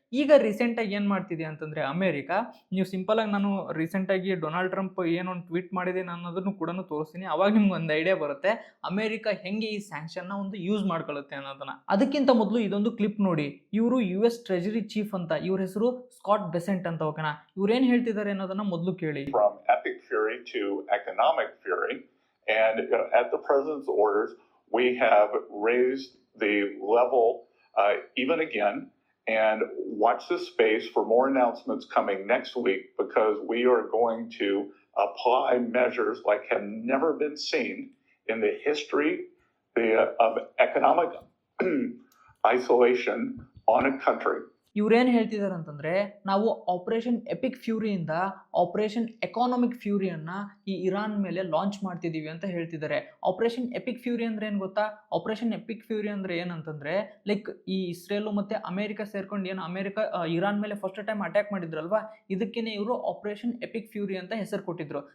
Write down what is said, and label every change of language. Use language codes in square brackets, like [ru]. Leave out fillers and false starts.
[kn] ಈಗ ರೀಸೆಂಟಾಗಿ ಏನು ಮಾಡ್ತಿದೆ ಅಂತಂದರೆ ಅಮೇರಿಕ, ನೀವು ಸಿಂಪಲಾಗಿ ನಾನು ರೀಸೆಂಟಾಗಿ ಡೊನಾಲ್ಡ್ ಟ್ರಂಪ್ ಏನೊಂದು ಟ್ವೀಟ್ ಮಾಡಿದೆ ಅನ್ನೋದನ್ನು ಕೂಡ ತೋರಿಸ್ತೀನಿ, ಅವಾಗ ನಿಮ್ಗೆ ಒಂದು ಐಡಿಯಾ ಬರುತ್ತೆ ಅಮೇರಿಕ ಹೆಂಗೆ ಈ ಸ್ಯಾಂಕ್ಷನ್ನ ಒಂದು ಯೂಸ್ ಮಾಡ್ಕೊಳ್ಳುತ್ತೆ ಅನ್ನೋದನ್ನ. ಅದಕ್ಕಿಂತ ಮೊದಲು ಇದೊಂದು ಕ್ಲಿಪ್ ನೋಡಿ. ಇವರು ಯು ಎಸ್ ಟ್ರೆಜರಿ ಚೀಫ್ ಅಂತ, ಇವ್ರ ಹೆಸರು ಸ್ಕಾಟ್ ಬೆಸೆಂಟ್ ಅಂತ, ಓಕೆನಾ? ಇವ್ರು ಏನು ಹೇಳ್ತಿದ್ದಾರೆ ಅನ್ನೋದನ್ನ ಮೊದಲು ಕೇಳಿ. [en] From epic fury to economic fury, and at the president's orders, we have raised the level even again. And watch this space for more announcements coming next week, because we are going to apply measures like have never been seen in the history of economic isolation on a country. [kn] ಇವ್ರೇನು ಹೇಳ್ತಿದ್ದಾರೆ ಅಂತಂದರೆ, ನಾವು operation EPIC ಫ್ಯೂರಿಯಿಂದ operation economic ಫ್ಯೂರಿಯನ್ನು ಈ Iran ಮೇಲೆ launch ಮಾಡ್ತಿದ್ದೀವಿ ಅಂತ ಹೇಳ್ತಿದ್ದಾರೆ. Operation EPIC fury ಅಂದರೆ ಏನು ಗೊತ್ತಾ? ಆಪರೇಷನ್ ಎಪಿಕ್ ಫ್ಯೂರಿ ಅಂದರೆ ಏನಂತಂದರೆ, ಲೈಕ್ ಈ ಇಸ್ರೇಲು ಮತ್ತು ಅಮೇರಿಕ ಸೇರ್ಕೊಂಡು ಏನು ಅಮೇರಿಕ ಇರಾನ್ ಮೇಲೆ ಫಸ್ಟ್ ಟೈಮ್ ಅಟ್ಯಾಕ್ ಮಾಡಿದ್ರಲ್ವಾ, ಇದಕ್ಕೇ ಇವರು ಆಪರೇಷನ್ ಎಪಿಕ್ ಫ್ಯೂರಿ ಅಂತ ಹೆಸರು ಕೊಟ್ಟಿದ್ರು.